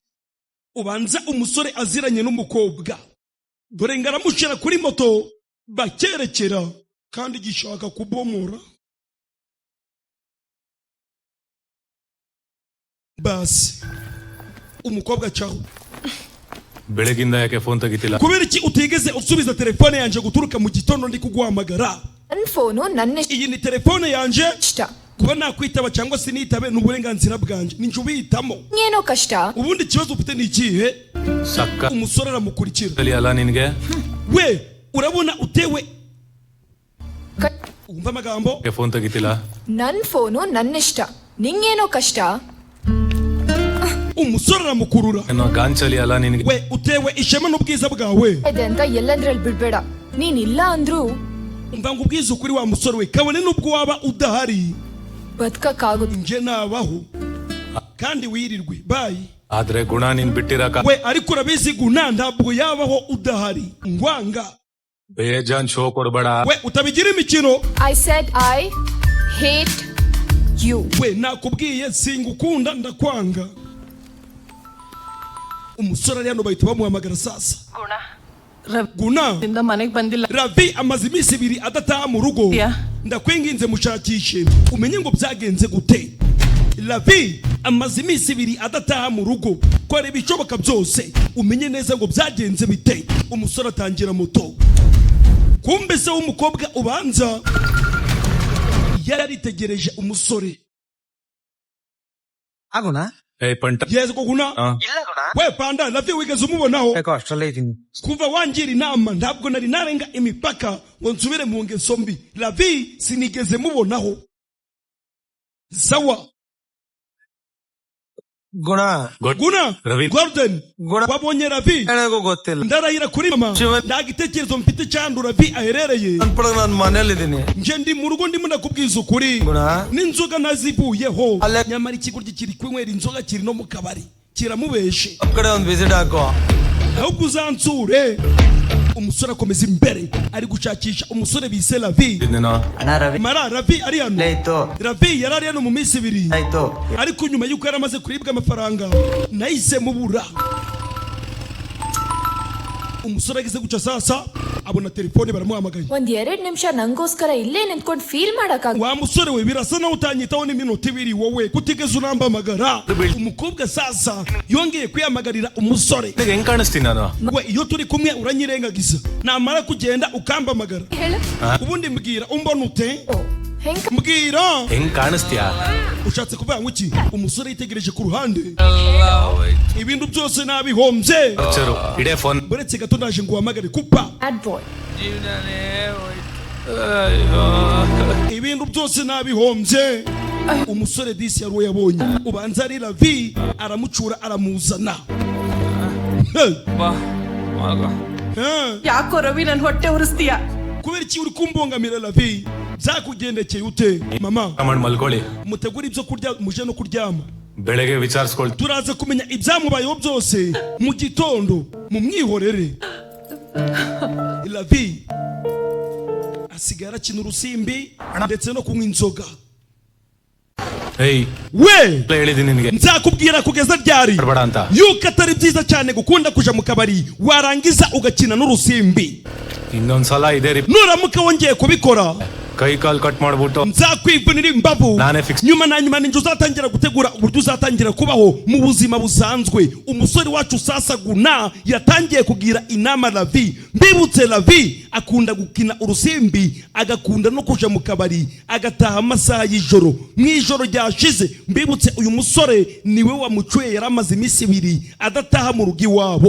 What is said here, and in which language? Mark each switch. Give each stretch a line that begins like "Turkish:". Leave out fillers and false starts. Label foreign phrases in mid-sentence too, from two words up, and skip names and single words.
Kinyarwanda: Ubanza umusore aziranye n'umukobwa. Dore ngaramushira kuri moto bakerekera kandi gishaka kubomora. Basi umukobwa cyaho
Kannada: ಬೆಳಗಿಂದ ಯಾಕೆ ಫೋನ್ ತೆಗಿತಿಲ್ಲ
Kinyarwanda: kubera iki utigeze usubiza telefone yanje guturuka mu gitondo ndi kuguhamagara
Kannada: ನನ್ನ ಫೋನು ನನ್ನ
Kinyarwanda: iyi ni telefone yanje
Kannada: ಇಷ್ಟ
Kinyarwanda: kuba nakwitaba cyangwa se nitabe n'uburenganzira bwanje ninje ubihitamo
Kannada: ಏನೋ ಕಷ್ಟ
Kinyarwanda: ubundi ikibazo ufite ni ikihe
Kannada: ಸಕ್ಕ
Kinyarwanda: umusore aramukurikira
Kannada: ಅಲ್ಲ ನಿನಗೆ
Kinyarwanda: we urabona utewe umva amagambo
Kannada: ಫೋನ್ ತೆಗಿತಿಲ್ಲ ನನ್ನ ಫೋನು ನನ್ನ ಇಷ್ಟ ನಿಂಗೇನೋ ಕಷ್ಟ
Kinyarwanda: umusore aramukurura
Kannada: ಏನೋ ಗಾಂಚಲಿ ಅಲ್ಲ ನಿನಗೆ
Kinyarwanda: we utewe ishema n'ubwiza bwawe
Kannada: ಇದೆ ಅಂತ ಎಲ್ಲಂದ್ರಲ್ಲಿ ಬಿಡ್ಬೇಡ ನೀನ್ ಇಲ್ಲ ಅಂದ್ರೂ
Kinyarwanda: umva ngo ubwiza ukuri wa musore we kabone n'ubwo waba udahari
Kannada: ಬದುಕಕ್ಕಾಗುತ್ತೆ
Kinyarwanda: nje nabaho kandi wirirwe bayi
Kannada: ಆದ್ರೆ ಗುಣ ನೀನ್ ಬಿಟ್ಟಿರಕ
Kinyarwanda: we ariko urabizi guna ntabwo yabaho udahari ngwanga
Kannada: ಬೇಜಾನ್ ಶೋ ಕೊಡಬೇಡ
Kinyarwanda: we utabigira imikino
English: I said I hate you
Kinyarwanda: we nakubwiye singukunda ndakwanga umusore ari hano bahita bamuhamagara sasa guna
Kannada: ಮನೆಗೆ ಬಂದಿಲ್ಲ
Kinyarwanda: Ravi amaze iminsi 2 adataha mu rugo Yeah. ndakwinginze mushakishe umenye ngo byagenze gute Ravi amaze iminsi 2 adataha mu rugo ko ari bishoboka byose umenye neza ngo byagenze bite umusore atangira moto kumbe se w'umukobwa ubanza yaritegereje umusore
Kannada: ಆಗೋಣ ಏ ಪಂಟ
Kinyarwanda: yeze ko guna
Kannada: ಇಲ್ಲ ಗುಣ
Kinyarwanda: we panda Ravi wigeze umubonaho
Kannada: ಯಾಕೋ ಅಷ್ಟರಲ್ಲೇ ಇದ್ದೀನಿ
Kinyarwanda: kuva wangira inama ntabwo nari narenga imipaka ngo nsubire mu ngeso mbi Ravi sinigeze mubonaho sawa
Kannada: ಗುಣ
Kinyarwanda: guna Ravi. Gordon Guna. wabonye Ravi
Kannada: ನನಗೂ ಗೊತ್ತಿಲ್ಲ
Kinyarwanda: ndarahira kuri mama Shiva. nta gitekerezo mfite cyane Ravi aherereye
Kannada: ನನ್ ಪಡಗ ನಾನು ಮನೇಲಿದ್ದೀನಿ
Kinyarwanda: nje ndi mu rugo ndimo ndakubwiza ukuri
Kannada: ಗುಣ
Kinyarwanda: n'inzoga nazivuyeho Ale- nyamara ikigoryi kiri kwinywera inzoga kiri no mu kabari kiramubeshe
Kannada: ಆ ಕಡೆ ಒಂದು ವಿಸಿಟ್ ಹಾಕೋ
Kinyarwanda: ahubwo uzansure umusore akomeza imbere ari gushakisha umusore bise Ravi
Kannada: ಇದನ್ನ ಅಣ್ಣ ರವಿ
Kinyarwanda: mara Ravi ari hano
Kannada: ಆಯ್ತು
Kinyarwanda: Ravi yari ari hano mu minsi 2
Kannada: ಆಯ್ತು
Kinyarwanda: ariko nyuma yuko yari amaze kuribwa amafaranga nahise mubura umusore ageze guca sasa abona telefone baramuhamagaye
Kannada: ಒಂದ್ 2 ನಿಮಿಷ ನಂಗೋಸ್ಕರ ಇಲ್ಲೇ ನಿಂತ್ಕೊಂಡು ಫೀಲ್ ಮಾಡಕ್ಕಾಗ
Kinyarwanda: wa musore we birasa naho utanyitaho n'iminota 2 wowe kutigeze unambamagara umukobwa sasa yongeye kwiyamagarira umusore
Kannada: ನಿನಗೆ ಹೆಂಗ್ ಕಾಣಿಸ್ತೀನಿ ನಾನು
Kinyarwanda: we iyo turi kumwe uranyirengagiza namara kugenda ukambamagara
Kannada: ಹೇಳು
Kinyarwanda: ubundi mbwira umbona ute
Kannada: ಓ ಹೆಂಗ್
Kinyarwanda: mbwira
Kannada: ಹೆಂಗ್ ಕಾಣಿಸ್ತೀಯಾ
Kinyarwanda: ushatse kuvuga ngo iki umusore yitegereje ku ruhande ibintu byose nabihombye
Kannada: ಅಚ್ಚರು ಇಡೇ ಫೋನ್
Kinyarwanda: buretse gato ndaje ngo uhamagare kupa
English: bad boy
Kinyarwanda: ibintu byose nabihombye umusore disi yari uwo yabonye ubanza ari Ravi aramucura aramuzana Hey. Hey.
Kannada: ಯಾಕೋ ರವಿ ನನ್ ಹೊಟ್ಟೆ ಉರಿಸ್ತೀಯ
Kinyarwanda: kubera iki uri kumbongamira Ravi byakugendekeye ute mama
Kannada: ಕಮಾಂಡ್ ಮಲ್ಕೊಳ್ಳಿ
Kinyarwanda: mutegura ibyo kurya muje no kuryama
Kannada: ಬೆಳಗ್ಗೆ ವಿಚಾರಿಸ್ಕೊಳ್ತೀನಿ
Kinyarwanda: turaza kumenya ibyamubayeho byose mu gitondo mu mwihorere Ravi asigara akina urusimbi ndetse no kunywa inzoga
Kannada: ಏಯ್
Kinyarwanda: we
Kannada: ಹೇಳಿದೀನಿ ನಿನಗೆ
Kinyarwanda: nzakubwira kugeza ryari
Kannada: ಮಾಡಬೇಡ ಅಂತ
Kinyarwanda: yuko atari byiza cyane gukunda kuja mu kabari warangiza ugakina n'urusimbi
Kannada: ಇನ್ನೊಂದ್ಸಲ ಇದೇ
Kinyarwanda: nuramuka wongeye kubikora
Kannada: ಕೈ ಕಾಲ್ ಕಟ್ ಮಾಡ್ಬಿಟ್ಟು
Kinyarwanda: nzakwivunira imbavu
Kannada: ನಾನೇ fix
Kinyarwanda: nyuma na nyuma ninjye uzatangira gutegura uburyo uzatangira kubaho mu buzima busanzwe umusore wacu sasa guna yatangiye kugira inama Ravi mbibutse Ravi akunda gukina urusimbi agakunda no kuja mu kabari agataha amasaha y'ijoro mw'ijoro ryashize mbibutse uyu musore niwe wamucuye yari amaze iminsi 2 adataha mu rugo iwabo